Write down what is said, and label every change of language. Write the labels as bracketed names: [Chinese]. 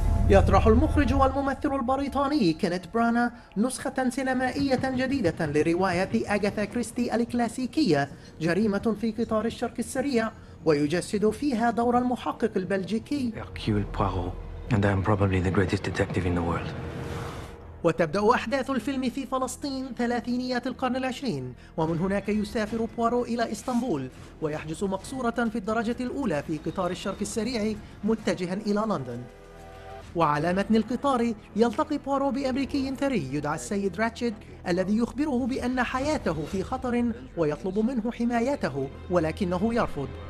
[Arabic] يطرح المخرج والممثل البريطاني كينيث برانا نسخة سينمائية جديدة لرواية أغاثا كريستي الكلاسيكية جريمة في قطار الشرق السريع، ويجسد فيها دور المحقق البلجيكي [English] Hercule Poirot, and I'm probably the greatest detective in the world. [Arabic] وتبدأ أحداث الفيلم في فلسطين ثلاثينيات القرن العشرين، ومن هناك يسافر بوارو إلى إسطنبول ويحجز مقصورة في الدرجة الأولى في قطار الشرق السريع متجها إلى لندن. وعلى متن القطار يلتقي بوارو بأمريكي ثري يدعى السيد راتشد الذي يخبره بأن حياته في خطر ويطلب منه حمايته، ولكنه يرفض.